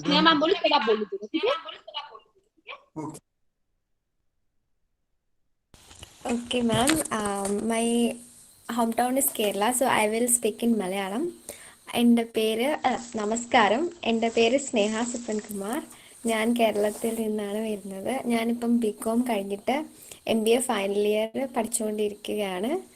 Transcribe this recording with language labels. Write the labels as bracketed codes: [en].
[hi] Sneha ma'am बोले फिर आप बोल दीजिएगा, ठीक है? [en] okay. Okay, ma'am. My hometown is Kerala, so I will speak in Malayalam. [ml] എൻ്റെ പേര് നമസ്കാരം, എൻ്റെ പേര് സ്നേഹ സുപ്പൻകുമാർ. ഞാൻ കേരളത്തിൽ നിന്നാണ് വരുന്നത്. ഞാനിപ്പം ബികോം കഴിഞ്ഞിട്ട് MBA ഫൈനൽ ഇയർ പഠിച്ചുകൊണ്ടിരിക്കുകയാണ്.